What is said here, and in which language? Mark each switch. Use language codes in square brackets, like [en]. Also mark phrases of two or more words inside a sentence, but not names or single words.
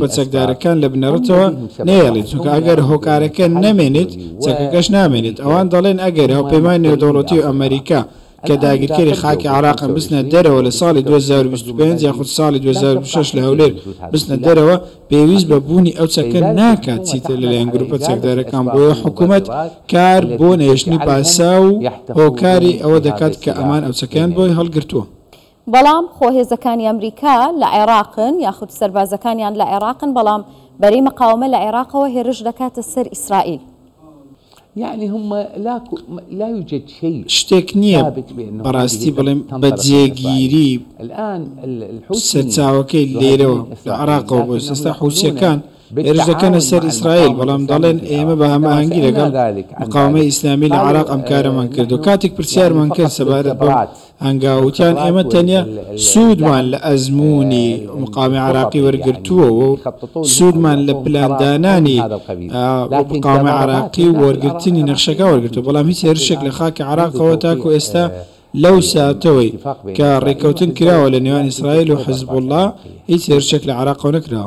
[ckb] چەکدارەکان لە بنەڕەتەوە نێڵێت چونکە ئەگەر هۆکارەکە نەمێنێت چەکەکەش نامێنێت ئەوان دەڵێن ئەگەر هاوپەیمانی نێودەوڵەتی و ئەمریکا کە داگیرکەری خاکی عراقم بستنە دەرەوە لە ساڵی 2025 یاخود ساڵی 2026 لە هەولێر بستنە دەرەوە پێویست بە بوونی ئەو چەکە ناکات چیتر لەلایەن گروپە چەکدارەکان بۆیە حکوومەت کار بۆ نەهێشتنی پاسا و هۆکاری ئەوە دەکات کە ئەمان ئەو چەکەیان بۆی هەڵگرتووە. بەڵام خۆهێزەکانی ئەمریکا لە عێراقن یاخود سەربازەکانیان لە عێراقن بەڵام بەرەی مقاومە لە عێراقەوە هێرش دەکاتە سەر ئیسرائیل. [ar] يعني هم لا يوجد شيء [ckb] شتێک نییە بەڕاستی بڵێم بەجێگیری سەرچاوەکەی لێرەوە لە عێراقەوە بۆ ئێستا حوسیەکان هێرش دەکەنە سەر ئیسرائیل بەڵام دەڵێن ئێمە بە هەماهەنگی لەگەڵ مقاومەی ئیسلامی لە عێراق ئەم کارەمان کرد و کاتێک پرسیارمان کرد سەبارەت بە هەنگاوتیان ئێمە تەنیا سوودمان لە ئەزمموی مقامی عراقی وەرگرتووە و سوودمان لە پلاندانانی مقامی عراقی و وەرگرتنی نەخشەکە وەرگرتووە بەڵام هیچ هێرشێک لە خاکی عراقەوە تاکو ئێستا لەو ساتەوەی کە ڕێکەوتن کراوە لە نێوان ئیسرائیل و حزب الله هیچ هێرشێک لە عراقەوە نەکراوە.